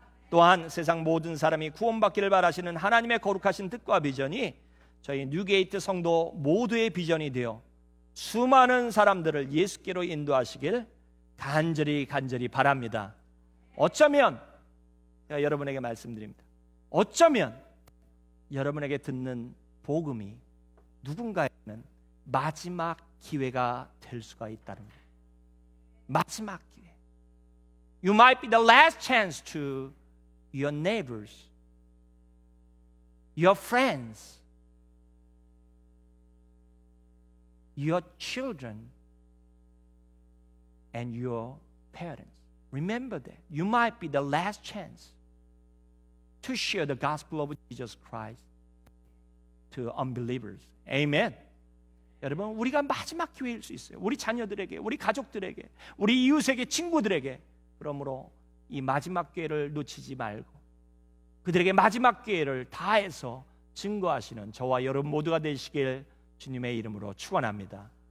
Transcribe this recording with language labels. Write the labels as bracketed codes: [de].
[ko] 또한 세상 모든 사람이 구원받기를 바라시는 하나님의 거룩하신 뜻과 비전이 저희 뉴게이트 성도 모두의 비전이 되어 수많은 사람들을 예수께로 인도하시길 간절히 바랍니다. 어쩌면 제가 여러분에게 말씀드립니다. 어쩌면 여러분에게 듣는 복음이 누군가에게는 마지막 기회가 될 수가 있다는 거예요. 마지막 기회. [en] You might be the last chance to your neighbors, your friends, your children, and your parents. Remember that. You might be the last chance to share the gospel of Jesus Christ to unbelievers. Amen. [ko] 여러분, 우리가 마지막 기회일 수 있어요. 우리 자녀들에게, 우리 가족들에게, 우리 이웃에게, 친구들에게. 그러므로 이 마지막 기회를 놓치지 말고 그들에게 마지막 기회를 다해서 증거하시는 저와 여러분 모두가 되시길 주님의 이름으로 축원합니다.